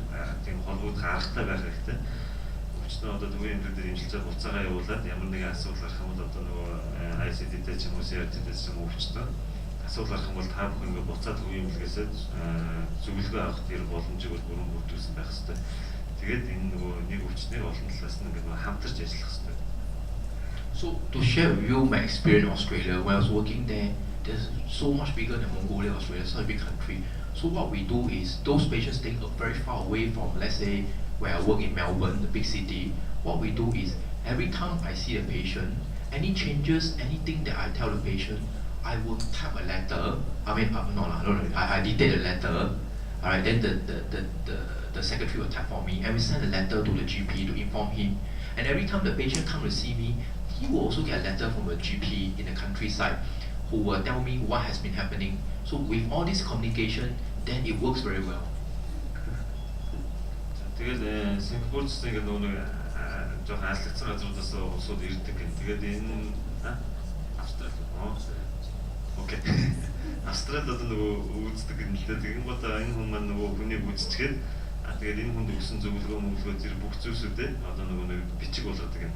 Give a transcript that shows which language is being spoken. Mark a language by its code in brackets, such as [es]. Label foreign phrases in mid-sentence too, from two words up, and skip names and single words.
[mn] Тийм холбоод гарахтай байх хэрэгтэй. Өвчнөө одоо төвийн эмнэлэг дээр эмчилж буцаагаа явуулаад ямар нэгэн асуудал гарах юм бол одоо нөгөө ICD-тэй ч юм уу CRT-тэй ч юм уу өвчтөө асуудал гарах юм бол та бүхэн ингээ буцаад төвийн эмнэлгээс зөвлөгөө авах тэр боломжийг бол бүрэн бүрдүүлсэн байх хэрэгтэй. Тэгээд энэ нөгөө нэг өвчнийг олон талаас нь ингээ хамтарч ажиллах хэрэгтэй. [en] So to share with you my experience in Australia, when I was working there, there's so much bigger than Mongolia, Australia, such a big country. So what we do is those patients staying very far away from, let's say, where I work in Melbourne, the big city. What we do is every time I see a patient, any changes, anything that I tell the patient, I will type a letter. I mean, I dictate a letter. Alright, then the secretary will type for me, and we send a letter to the GP to inform him. And every time the patient comes to see me, he will also get a letter from a GP in the countryside who will tell me what has been happening. So with all this communication, then it works very well. [mn] Тэгээд Сингапурт нэг жоохон алслагдсан газруудаас улсууд ирдэг гэн. Тэгээд энэ Австрали. Окей. Австрали одоо нөгөө үздэг юм л дээ. Тэгэн гол энэ хүн маань нөгөө хүнийг үзчихээд тэгээд энэ хүнд өгсөн зөвлөгөө зэрэг бүх зүйлсүүдээ одоо нөгөө нэг бичиг болгодог юм.